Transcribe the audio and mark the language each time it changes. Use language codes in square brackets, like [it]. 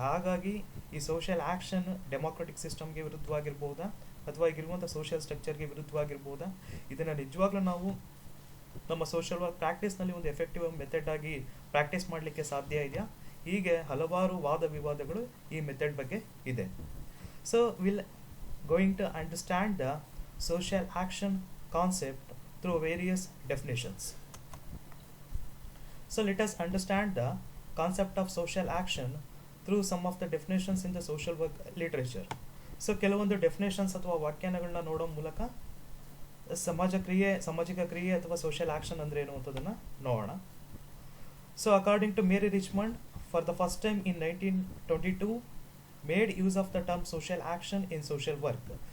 [kn] ಹಾಗಾಗಿ ಈ social action democratic ಸಿಸ್ಟಮ್ಗೆ ವಿರುದ್ಧವಾಗಿರ್ಬೋದಾ ಅಥವಾ ಈಗಿರುವಂಥ ಸೋಷಿಯಲ್ ಸ್ಟ್ರಕ್ಚರ್ಗೆ ವಿರುದ್ಧವಾಗಿರ್ಬೋದಾ, ಇದನ್ನು ನಿಜವಾಗ್ಲೂ ನಾವು ನಮ್ಮ ಸೋಷಿಯಲ್ ವರ್ಕ್ ಪ್ರಾಕ್ಟೀಸ್ನಲ್ಲಿ ಒಂದು ಎಫೆಕ್ಟಿವ್ ಮೆಥಡ್ ಆಗಿ ಪ್ರಾಕ್ಟೀಸ್ ಮಾಡಲಿಕ್ಕೆ ಸಾಧ್ಯ ಇದೆಯಾ? ಹೀಗೆ ಹಲವಾರು ವಾದ ವಿವಾದಗಳು ಈ ಮೆಥಡ್ ಬಗ್ಗೆ ಇದೆ. [en] So will going to understand the social action concept through various definitions. So let us understand the concept of social action through some of the definitions in the social work literature. [kn] So ಕೆಲವೊಂದು definitions ಅಥವಾ ವ್ಯಾಖ್ಯಾನಗಳನ್ನ ನೋಡೋ ಮೂಲಕ ಸಾಮಾಜಿಕ ಕ್ರಿಯೆ ಅಥವಾ social action ಅಂದ್ರೆ ಏನು ಅಂತದನ್ನ ನೋಡೋಣ. [en] So according to Mary Richmond, for the first time in 1922 made use of the term social action in social work.